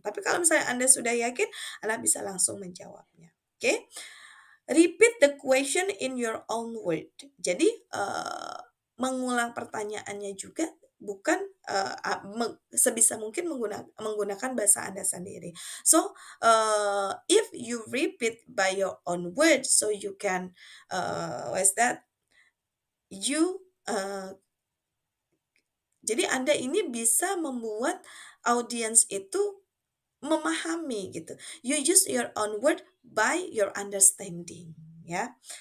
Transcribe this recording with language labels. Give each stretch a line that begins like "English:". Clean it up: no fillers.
Indonesian: Tapi kalau misalnya Anda sudah yakin, Anda bisa langsung menjawabnya. Oke? Okay?
English: Repeat the question in your own word.
Indonesian: Jadi mengulang pertanyaannya juga bukan sebisa mungkin menggunakan bahasa Anda sendiri.
English: So if you repeat by your own word, so you can what's that?
Indonesian: You jadi Anda ini bisa membuat audiens itu memahami gitu.
English: You use your own word by your understanding, ya.